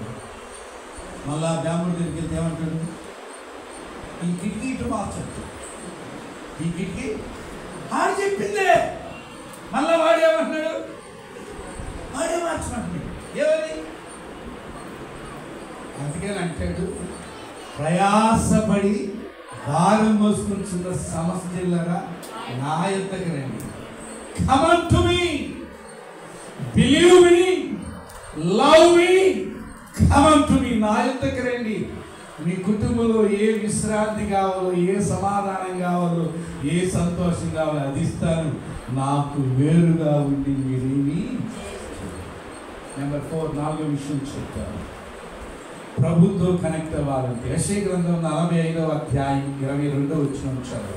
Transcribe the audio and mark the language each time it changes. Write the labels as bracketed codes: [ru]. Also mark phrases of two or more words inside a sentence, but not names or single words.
[te] మళ్ళా బ్రాహ్మణుడి దగ్గరికి వెళ్తే ఏమంటాడు? ఈ కిటికీ ఇటు మార్చట్టు, ఈ కిటికీ ఆడు చెప్పిందే. మళ్ళా వాడేమంటున్నాడు? వాడే మార్చమంటున్నాడు. ఏమని? అందుకని అంటాడు ప్రయాసపడి భారం మోసుకుంటున్న సమస్త జిల్లారా నా యొద్దకు రండి. [en] Come unto me, believe me, love me, come unto me. [te] నా యొద్దకు రండి. మీ కుటుంబంలో ఏ విశ్రాంతి కావాలో, ఏ సమాధానం కావాలో, ఏ సంతోషం కావాలో అది ఇస్తాను. నాకు వేరుగా ఉండి మీరేమి. నెంబర్ 4, 4వ విషయం చెప్తాను. ప్రభుత్వం కనెక్ట్ అవ్వాలంటే యెషయా గ్రంథం 45వ అధ్యాయం 22వ వచనం చదవండి.